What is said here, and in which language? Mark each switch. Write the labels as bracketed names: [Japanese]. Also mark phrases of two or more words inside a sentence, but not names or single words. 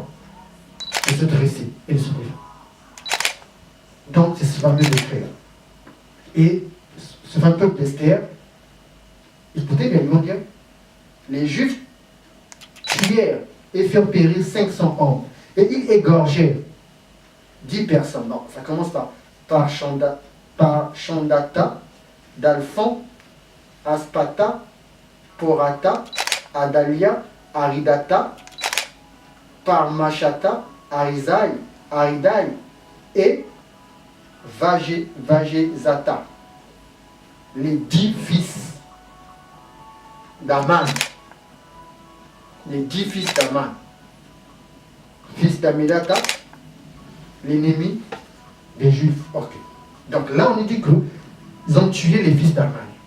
[French] De se dresser et de se défendre. Donc c'est ce fameux décret-là. Et ce fameux peuple d'Esther, écoutez bien, ils vont dire, les Juifs tuèrent et firent périr 500 hommes. Et ils égorgèrent 10 personnes. Non, ça commence par Chandata, Dalphon, Aspata, Porata, Adalia, Aridata, Parmachata, Aridai et Vagezata. Les 10 fils d'Aman. Les 10 fils d'Aman. Fils d'Amidata, l'ennemi des Juifs. Ok. Donc là, on dit qu'ils ont tué les fils d'Aman.